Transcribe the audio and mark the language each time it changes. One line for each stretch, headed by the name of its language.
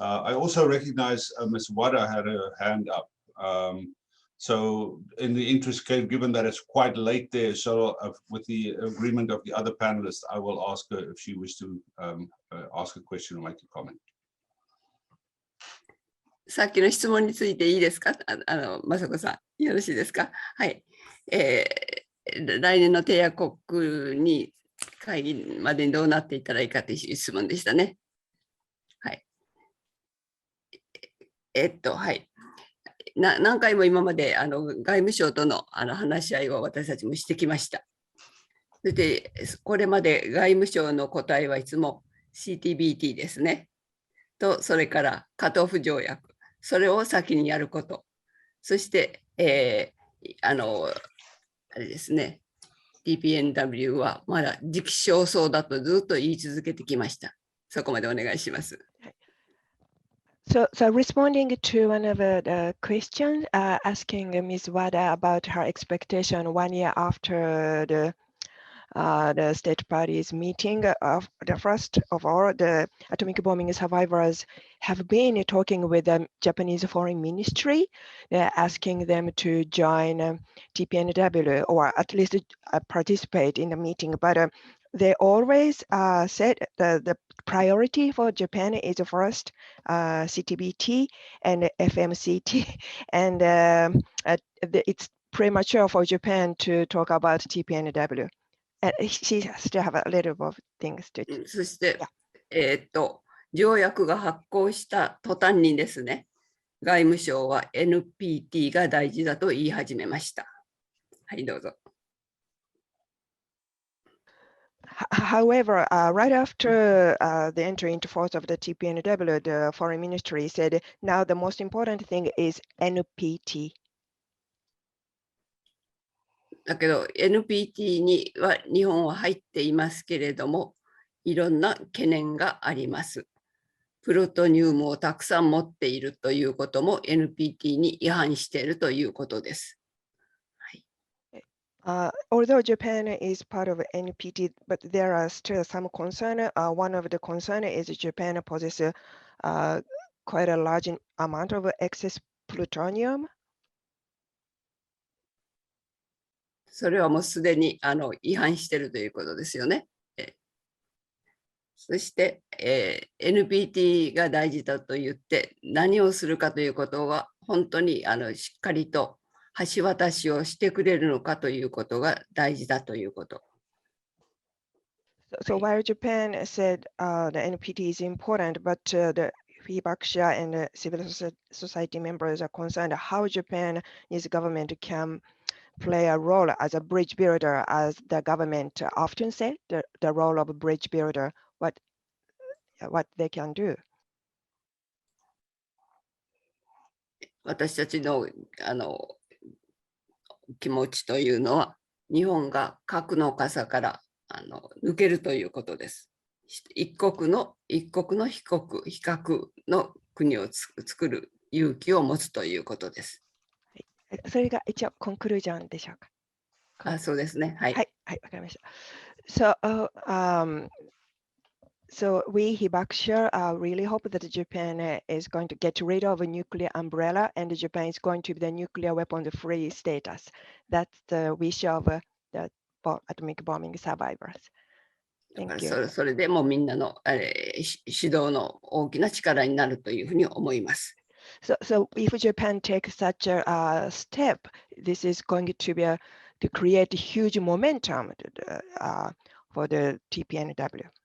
English: I also recognize Ms. Wada had her hand up. So in the interest, given that it's quite late there, so with the agreement of the other panelists, I will ask her if she wishes to ask a question or make a comment.
Japanese: さっきの質問についていいですか？雅子さん、よろしいですか？はい。来年の締約国に会議までにどうなっていったらいいかという質問でしたね。はい。はい。何回も今まで外務省との話し合いを私たちもしてきました。それで、これまで外務省の答えはいつも CTBT ですね。と、それからカトフ条約。それを先にやること。そして、あれですね、TPNW はまだ時期尚早だとずっと言い続けてきました。そこまでお願いします。
English: So responding to one of the questions, asking Ms. Wada about her expectation 1 year after the state parties meeting of the first of all, the atomic bombing survivors have been talking with the Japanese Foreign Ministry, asking them to join TPNW or at least participate in the meeting. But they always said the priority for Japan is first CTBT and FMCT, and it's premature for Japan to talk about TPNW. She still have a little bit of things to.
Japanese: そして、条約が発効した途端にですね、外務省は NPT が大事だと言い始めました。はい、どうぞ。
English: However, right after the entry into force of the TPNW, the foreign ministry said, now the most important thing is NPT.
Japanese: だけど NPT には日本は入っていますけれども、いろんな懸念があります。プルトニウムをたくさん持っているということも NPT に違反しているということです。
English: Although Japan is part of NPT, but there are still some concern. One of the concern is Japan possesses quite a large amount of excess plutonium.
Japanese: それはもうすでに違反しているということですよね。そして、NPT が大事だと言って何をするかということは本当にしっかりと橋渡しをしてくれるのかということが大事だということ。
English: So while Japan said the NPT is important, but the Hibakusha and the civil society members are concerned how Japan's government can play a role as a bridge builder, as the government often said, the role of a bridge builder, what they can do.
Japanese: 私たちの気持ちというのは、日本が核の傘から抜けるということです。一国の比較の国を作る勇気を持つということです。それが一応コンクルージョンでしょうか。そうですね。はい。はい、はい、わかりました。
English: So we Hibakusha really hope that Japan is going to get rid of a nuclear umbrella and Japan is going to be the nuclear weapon-free status. That's the wish of the atomic bombing survivors. Thank you.
Japanese: それでもみんなの指導の大きな力になるというふうに思います。
English: So if Japan takes such a step, this is going to be to create huge momentum for the TPNW.